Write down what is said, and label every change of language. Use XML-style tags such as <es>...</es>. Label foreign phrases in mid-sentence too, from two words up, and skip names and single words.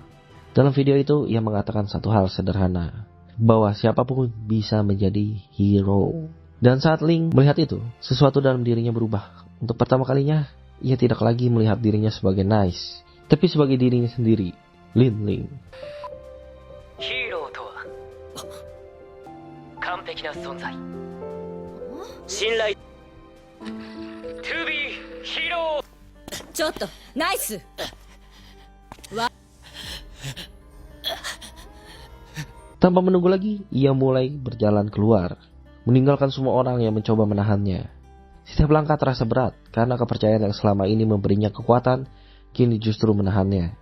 <id>Dalam video itu, ia mengatakan satu hal sederhana, bahwa siapapun bisa menjadi hero. Dan saat Ling melihat itu, sesuatu dalam dirinya berubah. Untuk pertama kalinya, ia tidak lagi melihat dirinya sebagai Nice, tapi sebagai dirinya sendiri, Ling.</id> <ja>ヒーローとは完璧な存在。信頼。</ja> <en>To be hero。</en> <ja>ちょっと、ナイス。</ja> <id>Tanpa menunggu lagi, ia mulai berjalan keluar, meninggalkan semua orang yang mencoba menahannya. Setiap langkah terasa berat, karena kepercayaan yang selama ini memberinya kekuatan, kini justru menahannya.</id>